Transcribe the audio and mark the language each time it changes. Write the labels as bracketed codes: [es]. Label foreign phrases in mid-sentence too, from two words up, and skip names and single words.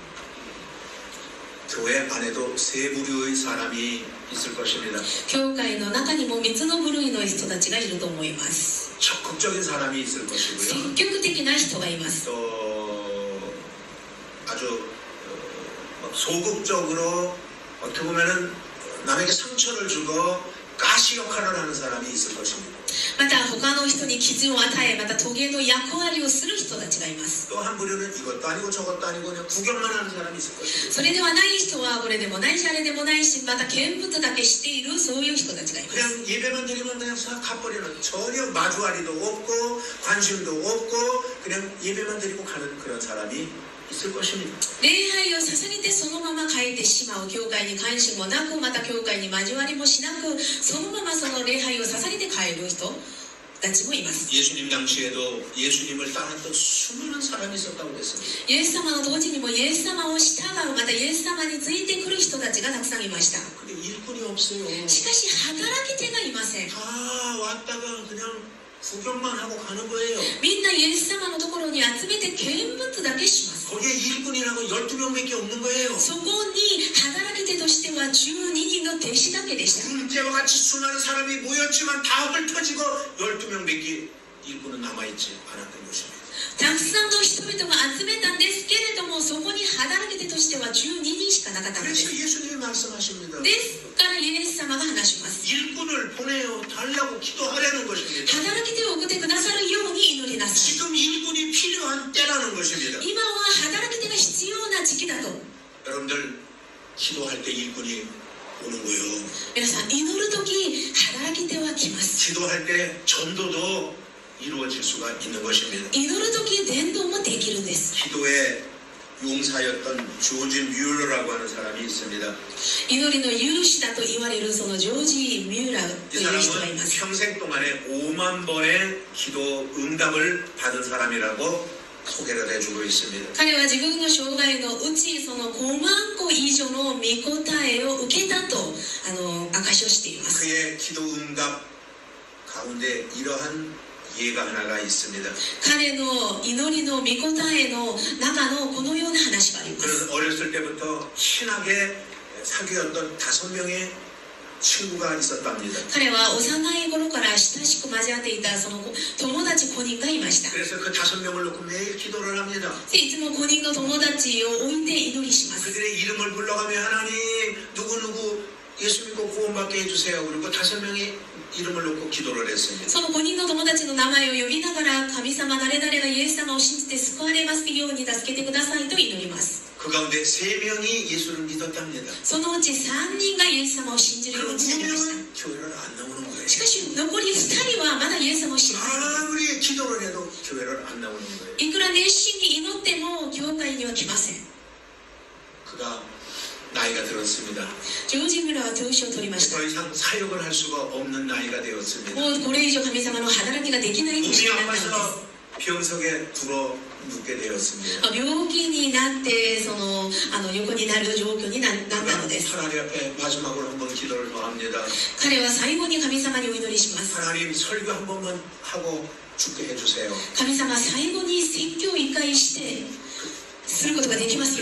[ko] 교회 안에도 세 부류의 사람이 있을 것입니다. [ja] 教会の中にも3つの部類の人たちがいると思います。 [ko] 적극적인 사람이 있을 것이고요. [ja] 積極的な人がいます。 [ko] 또 아주 소극적으로 어떻게 보면은 남에게 상처를 주고 가시 역할을 하는 사람이 있을 것입니다. [ja] また他の人に傷を与え、またトゲの役割をする人たちがいます。 [ko] 또 한 부류는 이것도 아니고 저것도 아니고 그냥 구경만 하는 사람이 있을 것입니다. [ja] それではない人はこれでもないしあれでもないし、また見物だけしているそういう人たちがいます。 [ko] 그냥 예배만 드리면 그냥 싹 가버리는 전혀 마주하리도 없고 관심도 없고 그냥 예배만 드리고 가는 그런 사람이 있을 것입니다. [ja] 礼拝を捧げてそのまま帰ってしまう、教会に関心もなく、また教会に交わりもしなく、そのままその礼拝を捧げて帰る人たちもいます。 [ko] 예수님 당시에도 예수님을 따랐던 수많은 사람이 있었다고 했습니다. [ja] イエス様の当時にもイエス様を従う、またイエス様についてくる人たちがたくさんいました。 [ko] 근데 일꾼이 없어요. [ja] しかし働き手がいません。 [ko] 다 왔다가 그냥 구경만 하고 가는 거예요. [ja] みんなイエス様のところに集めて見物だけします。 [ko] 거기에 일꾼이라고 12명밖에 없는 거예요. [ja] そこに働き手としては12人の弟子だけでした。 [ko] 군대와 같이 수많은 사람이 모였지만 다 흩어지고 12명밖에 일꾼은 남아있지 않았던 것입니다. [ja] たくさんの人々が集めたんですけれども、そこに働き手としては12人しかなかったんで [ko] 그래서 [ja] す。 [ko] 예수님이 말씀하십니다. [ja] ですからイエス様が話します。 [ko] 일꾼을 보내어 달라고 기도하라는 것입니다. [ja] 働き手を送ってくださるように祈りなさい。 [ko] 지금 일꾼이 필요한 때라는 것입니다. [ja] 今は働き手が必要な時期だと。 [ko] 여러분들 기도할 때 일꾼이 오는 거예요. [ja] 皆さん祈るとき働き手は来ます。 [ko] 기도할 때 전도도 이루어질 수가 있는 것입니다. [ja] 祈るとき伝道もできるんです。 [ko] 기도의 용사였던 조지 뮬러라고 하는 사람이 있습니다. [ja] 祈りの許しだと言われるそのジョージ・ミューラー [ko] 이 [ja] という人がいま [ko] 사람은 [ja] す。 [ko] 평생 동안에 5만 번의 기도 응답을 받은 사람이라고 소개를 해주고 있습니다. [ja] 彼は自分の生涯のうちその5万個以上の御答えを受けたと証しをしています。 [ko] 그의 기도 응답 가운데 이러한 예가 하나가 있습니다. [ja] 彼の祈りの御答えの中のこのような話があります。 [ko] 그는 어렸을 때부터 친하게 사귀었던 5명의 친구가 있었답니다. [ja] 彼は幼い頃から親しく交わっていたその友達5人がいました。 [ko] 그래서 그 5명을 놓고 매일 기도를 합니다. [ja] でいつも5人の友達を置いて祈りします。 [ko] 그들의 이름을 불러가며 하나님 누구누구 예수 믿고 구원받게 해주세요. 그리고 5명이 이름을 놓고 기도를 했습니다. [ja] その5人の友達の名前を呼びながら神様誰々がイエス様を信じて救われますように助けてくださいと祈ります。 [ko] 그 가운데 3명이 예수를 믿었답니다. [ja] そのうち3人がイエス様を信じるよう [ko] 그럼 [ja] になりまし [ko] 2명은 교회를 안 나오는 거예요. [ja] た。しかし残り2人はまだイエス様を信じない。 [ko] 아무리 기도를 해도 교회를 안 나오는 거예요. [ja] いくら熱心に祈っても教会には来ません。 [ko] 그가 나이가 들었습니다. [ja] ジョージ・ミュラーは年を取りました。 [ko] 더 이상 사역을 할 수가 없는 나이가 되었습니다. [ja] もうこれ以上神様の働きができない年 [ko] 몸이 [ja] になったのです。 [ko] 아파서 병석에 들어 눕게 되었습니다. [ja] 病気になって横になる状況になったのです。 [ko] 하나님 앞에 마지막으로 한번 기도를 더 합니다. [ja] 彼は最後に神様にお祈りします。 [ko] 하나님 설교 한 번만 하고 죽게 해주세요. [ja] 神様、最後に説教を一回してすることができますよう